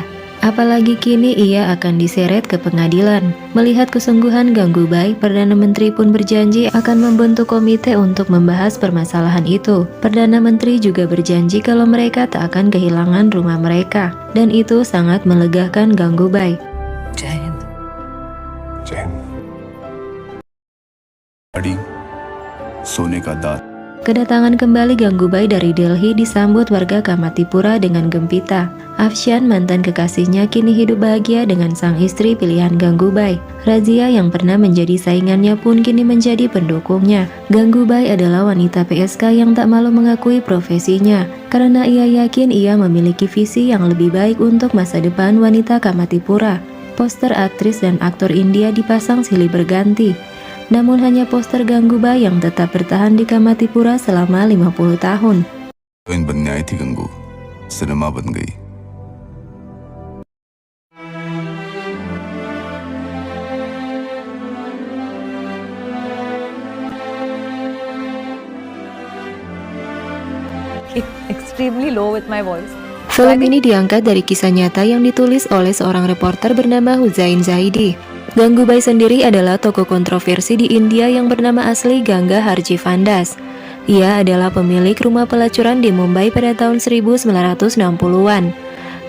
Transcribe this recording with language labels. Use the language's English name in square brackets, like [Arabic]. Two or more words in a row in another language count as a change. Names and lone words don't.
[Indonesian] Apalagi kini ia akan diseret ke pengadilan. Melihat kesungguhan Gangubai, Perdana Menteri pun berjanji akan membentuk komite untuk membahas permasalahan itu. Perdana Menteri juga berjanji kalau mereka tak akan kehilangan rumah mereka. Dan itu sangat melegakan Gangubai. [Hindi] जय हिंद। जय हिंद। सोने का दांत। [Indonesian] Kedatangan kembali Gangubai dari Delhi disambut warga Kamatipura dengan gembira. Afshan, mantan kekasihnya, kini hidup bahagia dengan sang istri pilihan Gangubai. Razia yang pernah menjadi saingannya pun kini menjadi pendukungnya. Gangubai adalah wanita PSK yang tak malu mengakui profesinya, karena ia yakin ia memiliki visi yang lebih baik untuk masa depan wanita Kamatipura. Poster aktris dan aktor India dipasang silih berganti. Namun hanya poster Gangubai yang tetap bertahan di Kamatipura selama 50 tahun. [Hindi] इन बनने आई थी गंगू, सिनेमा बन गई। Extremely low with my voice. [Indonesian] Film ini diangkat dari kisah nyata yang ditulis oleh seorang reporter bernama Huzain Zaidi. Gangubai sendiri adalah tokoh kontroversi di India yang bernama asli Ganga Harji Vandas. Ia adalah pemilik rumah pelacuran di Mumbai pada tahun 1960-an.